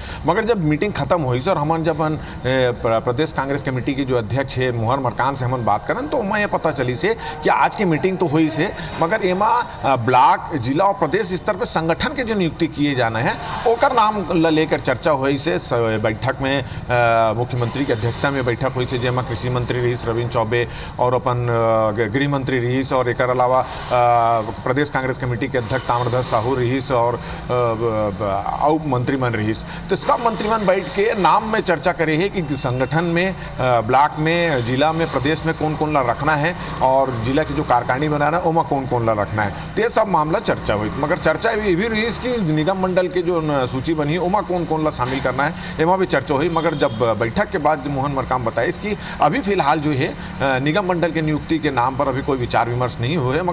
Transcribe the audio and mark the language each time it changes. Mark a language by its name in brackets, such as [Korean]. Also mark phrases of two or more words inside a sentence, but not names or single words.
[Chhattisgarhi] मगर जब मीटिंग खत्म हुई और हमन जब प्रदेश कांग्रेस कमेटी के जो अध्यक्ष है मोहन मरकाम से हमन बात करन तो मैं ये पता चली से कि आज की मीटिंग तो हुई से मगर एमा ब्लॉक जिला और प्रदेश स्तर पर संगठन के जो नियुक्ति किए जाना है ओकर नाम लेकर चर्चा हुई से बैठक में मुख्यमंत्री की अध्यक्षता में बैठक हुई से जेमा कृषि मंत्री रहीस रविंद्र चौबे और अपन गृह मंत्री रहीस और एक अलावा प्रदेश कांग्रेस कमेटी के अध्यक्ष ताम्रध्वज साहू रहीस और उप मंत्रीमंडल रहीस। तो सब मंत्रीमंडल बैठ के नाम में चर्चा करे है कि संगठन में ब्लॉक में जिला में प्रदेश में कौन कौन ला रखना है और जिला की जो कार्यकारिणी बनाना है उमा कौन कौन ला रखना है। तो ये सब मामला चर्चा हुई। मगर चर्चा ये भी रही कि निगम मंडल के जो सूची बनी उमा कौन कौन ला शामिल करना है एमा भी चर्चा हुई। मगर जब बैठक के बाद मोहन मरकाम बताए कि अभी फिलहाल जो है निगम मंडल के नियुक्ति के नाम पर अभी कोई विचार विमर्श नहीं हुए है।